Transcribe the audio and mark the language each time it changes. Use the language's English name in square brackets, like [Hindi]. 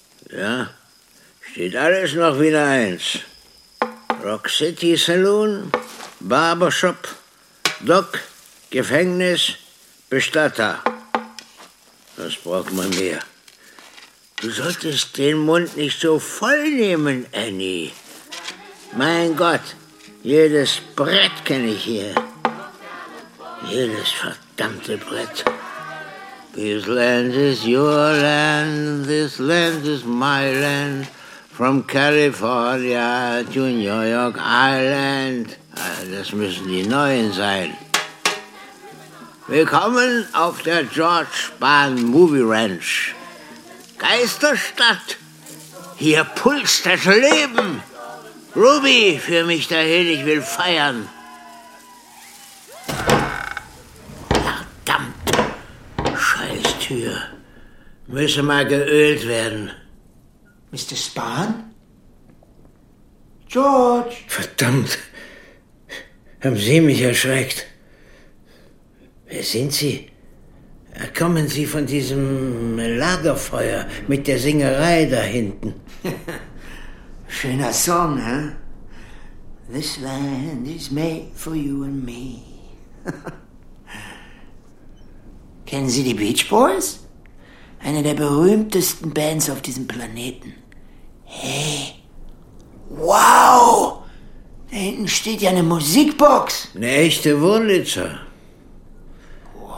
[German] Ja, steht alles noch wieder eins. Rock City Saloon, Barbershop, Dock, Gefängnis, Bestatter. Was braucht man mehr? Du solltest den Mund nicht so voll nehmen, Annie. Mein Gott, jedes Brett kenne ich hier. Jedes verdammte Brett. [English] This land is your land, this land is my land. From California to New York Island. [German] Das müssen die Neuen sein. Willkommen auf der George Bahn Movie Ranch. Geisterstadt, hier pulst das Leben. Ruby, führ mich dahin, ich will feiern. Verdammt, Scheißtür. Müssen mal geölt werden. Mr. Spahn? George! Verdammt! Haben Sie mich erschreckt? Wer sind Sie? Kommen Sie von diesem Lagerfeuer mit der Singerei da hinten? Schöner Song, hä? [English] This land is made for you and me. [German] Kennen Sie die Beach Boys? Eine der berühmtesten Bands auf diesem Planeten. Hey, wow, da hinten steht ja eine Musikbox. Eine echte Wurlitzer. Wow.